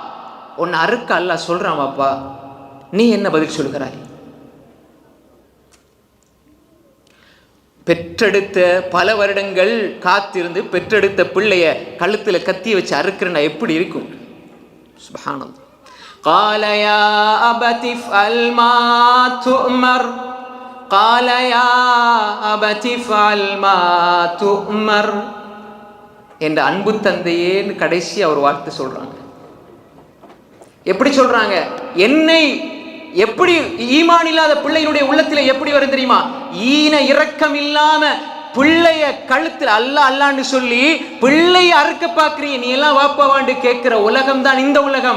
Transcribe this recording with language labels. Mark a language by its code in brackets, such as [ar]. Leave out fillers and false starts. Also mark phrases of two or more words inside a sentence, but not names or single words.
[ta] உன்னை அறுக்க அல்லாஹ் சொல்றான், வாப்பா நீ என்ன பதில் சொல்கிறாய்? பெற்றெடுத்த பல வருடங்கள் காத்திருந்து பெற்றெடுத்த பிள்ளைய கழுத்துல கத்தி வச்சு அறுக்கிறனா எப்படி இருக்கும்? சுப்ஹானல்லாஹ். [ar] قال يا أبت افعل ما تؤمر قال يا أبت افعل ما تؤمر [ta] என்ற அன்பு தந்தையேன்னு கடைசி அவர் வார்த்தை சொல்றாங்க. எப்படி சொல்றாங்க? என்னை எப்படி ஈமான் இல்லாத பிள்ளையினுடைய உள்ளத்துல எப்படி வரும் தெரியுமா? ஈன இரக்கம் இல்லாம பிள்ளைய கழுத்துல அல்லா அல்லான்னு சொல்லி பிள்ளைய அறுக்க பாக்குறீங்க, நீ எல்லாம் வாப்பாவாண்டு கேட்கிற உலகம் தான் இந்த உலகம்.